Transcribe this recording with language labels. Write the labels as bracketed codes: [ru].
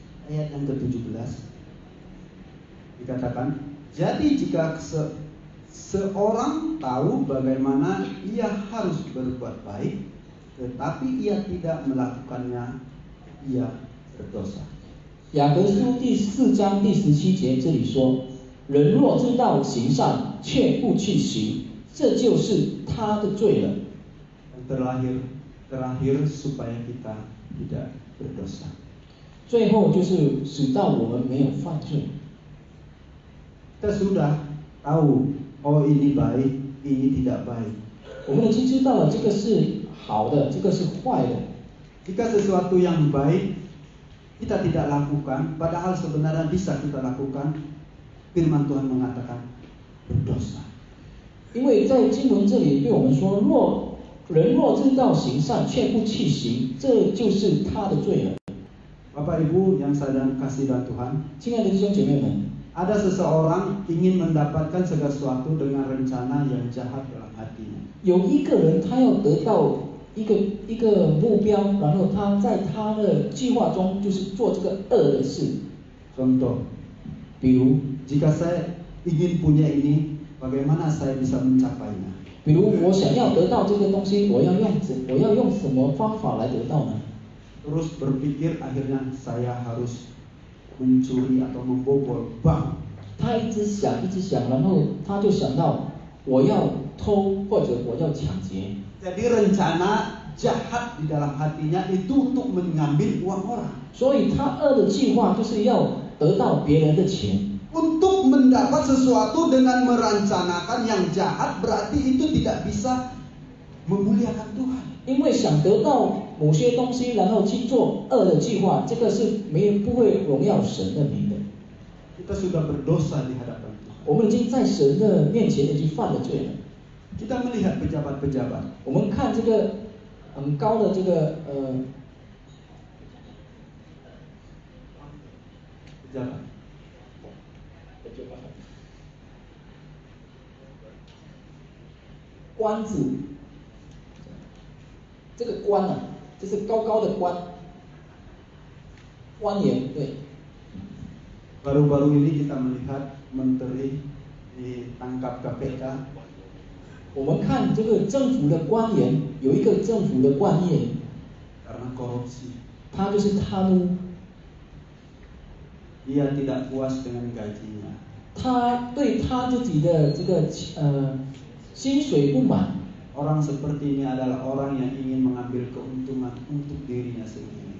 [id] ayat yang ke-17 dikatakan, jadi jika seorang tahu bagaimana ia harus berbuat baik, tetapi ia tidak melakukannya, ia berdosa. [zh] 雅各书第4章第17节这里说：“人若知道行善，却不去行，这就是他的罪了。” [id] Dan terakhir supaya kita tidak berdosa. [zh] 最后就是使到我们没有犯罪。 [id] Kita sudah tahu, oh ini baik, ini tidak baik. [zh] 我们已经知道了这个是好的，这个是坏的。 [id] Jika sesuatu yang baik kita tidak lakukan, padahal sebenarnya bisa kita lakukan, firman Tuhan mengatakan berdosa. [zh] 因为在经文这里对我们说，人若知道行善却不去行，这就是他的罪了。 [id] Bapak Ibu yang saya kasih dalam Tuhan, [zh] 亲爱的弟兄姐妹们， [id] ada seseorang ingin mendapatkan segala sesuatu dengan rencana yang jahat dalam hatinya. [zh] 有一个人他要得到一个目标，然后他在他的计划中就是做这个恶的事。 [id] Contoh, [zh] 比如 [id] jika saya ingin punya ini, bagaimana saya bisa mencapainya? [zh] 比如我想要得到这个东西，我要用什么方法来得到呢？ [id] Terus berpikir akhirnya saya harus mencuri atau membobol bank. [zh] 他一直想，然后他就想到我要偷或者我要抢劫。 [id] Jadi rencana jahat di dalam hatinya itu untuk mengambil uang orang. [zh] 所以他恶的计划就是要得到别人的钱。 [id] Untuk mendapat sesuatu dengan merencanakan yang jahat berarti itu tidak bisa memuliakan Tuhan. [zh] 因为想得到某些东西，然后去做恶的计划，这个是不会荣耀神的名的。 [id] Kita sudah berdosa di hadapan Tuhan. [zh] 我们已经在神的面前已经犯了罪了。 [id] Kita melihat pejabat-pejabat. [zh] 我们看这个很高的这个 [id] pejabat. [zh] 官子，这个冠啊，这是高高的冠，冠冕，对。 [id] Baru-baru ini kita melihat menteri ditangkap KPK. [zh] 我们看这个政府的官员，有一个政府的官员， [id] karena korupsi. [zh] 他就是贪污， [id] Dia tidak puas dengan gajinya. [zh] 他对他自己的这个薪水不满。 [id] Orang seperti ini adalah orang yang ingin mengambil keuntungan untuk dirinya sendiri.